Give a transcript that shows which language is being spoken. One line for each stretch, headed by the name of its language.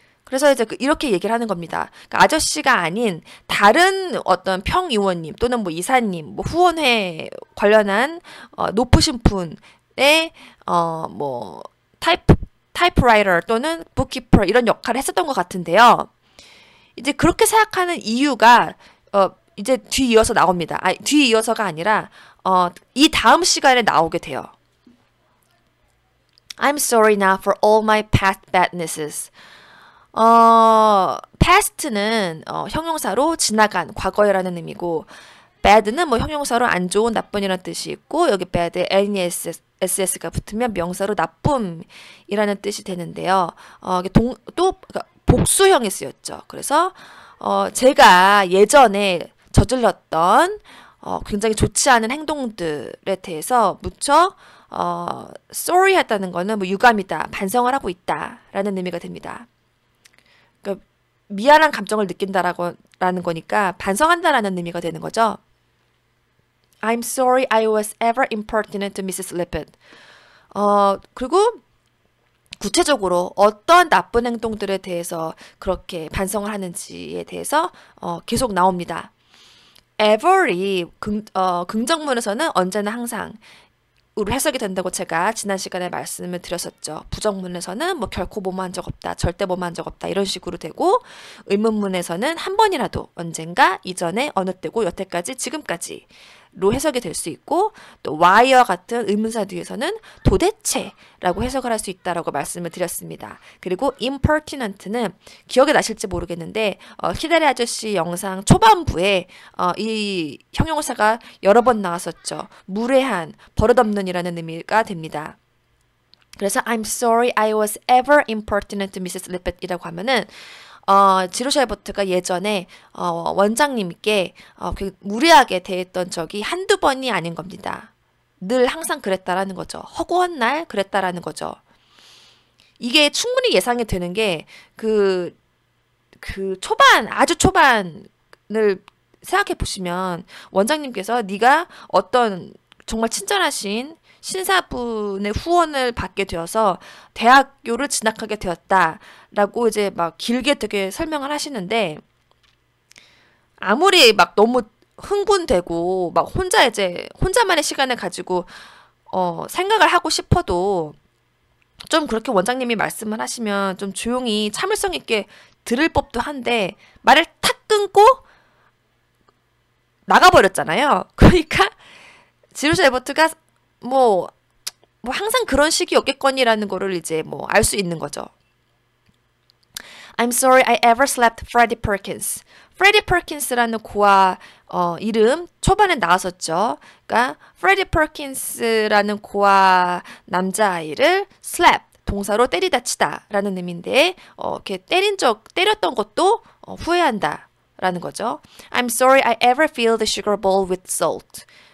Korean: 그래서 이제 이렇게 얘기를 하는 겁니다. 그러니까 아저씨가 아닌 다른 어떤 평의원님 또는 뭐 이사님, 뭐 후원회 관련한 높으신 분의 뭐 타이프라이터 또는 북키퍼 이런 역할을 했었던 것 같은데요. 이제 그렇게 생각하는 이유가 이제 뒤이어서 나옵니다. 뒤이어서가 아니라 이 다음 시간에 나오게 돼요.
English: I'm sorry now for all my past badnesses.
Korean: past는 형용사로 지나간, 과거에라는 의미고 bad는 뭐 형용사로 안 좋은, 나쁜이라는 뜻이 있고 여기 bad에 ness가 붙으면 명사로 나쁨이라는 뜻이 되는데요. 또 그러니까 복수형이 쓰였죠. 그래서 제가 예전에 저질렀던 굉장히 좋지 않은 행동들에 대해서 무척 sorry 했다는 거는 뭐 유감이다, 반성을 하고 있다라는 의미가 됩니다. 그러니까 미안한 감정을 느낀다라는 거니까 반성한다라는 의미가 되는 거죠.
English: I'm sorry I was ever impertinent to Mrs. Lippett.
Korean: 그리고 구체적으로 어떤 나쁜 행동들에 대해서 그렇게 반성을 하는지에 대해서 계속 나옵니다. ever이 긍정문에서는 언제나 항상 으로 해석이 된다고 제가 지난 시간에 말씀을 드렸었죠. 부정문에서는 뭐 결코 뭐뭐한 적 없다, 절대 뭐뭐한 적 없다 이런 식으로 되고 의문문에서는 한 번이라도, 언젠가, 이전에, 어느 때고, 여태까지, 지금까지 로 해석이 될 수 있고 또 why와 같은 의문사 뒤에서는 도대체라고 해석을 할 수 있다라고 말씀을 드렸습니다. 그리고 impertinent는 기억이 나실지 모르겠는데 히데리 아저씨 영상 초반부에 이 형용사가 여러 번 나왔었죠. 무례한, 버릇없는이라는 의미가 됩니다.
English: 그래서 I'm sorry I was ever impertinent to Mrs.
Korean: Lippett이라고 하면은 지로샤 에버트가 예전에 원장님께 무례하게 대했던 적이 한두 번이 아닌 겁니다. 늘 항상 그랬다라는 거죠. 허구한 날 그랬다라는 거죠. 이게 충분히 예상이 되는 게 그 아주 초반을 생각해 보시면 원장님께서 네가 어떤 정말 친절하신 신사분의 후원을 받게 되어서 대학교를 진학하게 되었다라고 이제 막 길게 되게 설명을 하시는데 아무리 막 너무 흥분되고 막 혼자만의 시간을 가지고 생각을 하고 싶어도 좀 그렇게 원장님이 말씀을 하시면 좀 조용히 참을성 있게 들을 법도 한데 말을 탁 끊고 나가버렸잖아요. 그러니까 지루샤 에버트가 뭐 항상 그런 식이었겠거니라는 거를 이제 뭐 알 수 있는 거죠.
English: I'm sorry I ever slapped Freddie Perkins.
Korean: Freddie Perkins라는 고아 이름 초반에 나왔었죠. 그러니까 Freddie Perkins라는 고아 남자아이를 slap 동사로 때리다 치다라는 의미인데 이렇게 때렸던 것도 후회한다라는 거죠.
English: I'm sorry I ever filled the sugar bowl with salt.